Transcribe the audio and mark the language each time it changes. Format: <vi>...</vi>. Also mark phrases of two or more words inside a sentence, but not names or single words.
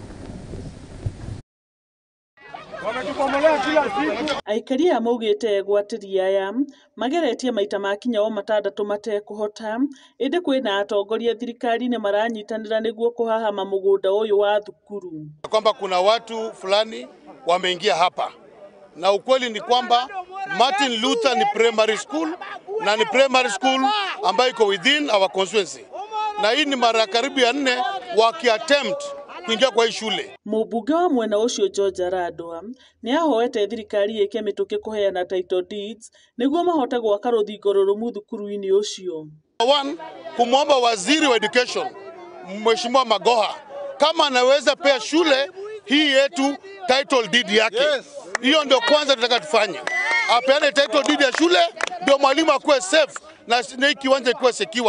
<ki>Aikari a maugĩte gwatĩria aya mageretie maita makinya o matandatũ matekũhota, ĩndĩ kwĩna atongoria thirikari-inĩ maranyitanĩra nĩguo kũhahama mũgũnda ũyũ wa thukuru.</ki> <sw>Kwamba kuna watu fulani wameingia hapa, na ukweli ni kwamba Martin Luther ni</sw> <en>primary school,</en> <sw>na ni</sw> <en>primary school</en> <sw>ambayo iko</sw> <en>within our constituency,</en> <sw>na hii ni mara karibu ya 4 wakiattempt kuingia kwa hii shule.</sw> <ki>Mũmbunge wa mwena ũcio George Aradwa nĩ ahoete thirikari ĩke mĩtũkĩ kũheana</ki> <en>title deeds</en> <ki>nĩguo mahote gwaka rũthingo rũrũmu thukuru-inĩ ũcio.</ki> <sw>One, kumwomba waziri wa education Mheshimiwa Magoha kama anaweza pea shule hii yetu</sw> <en>title deed</en> <sw>yake. Hiyo ndio kwanza tunataka tufanye. Apeane</sw> <en>title deed</en> <sw>ya shule ndio mwalimu akuwe safe na kiwanja ikuwe secured.</sw>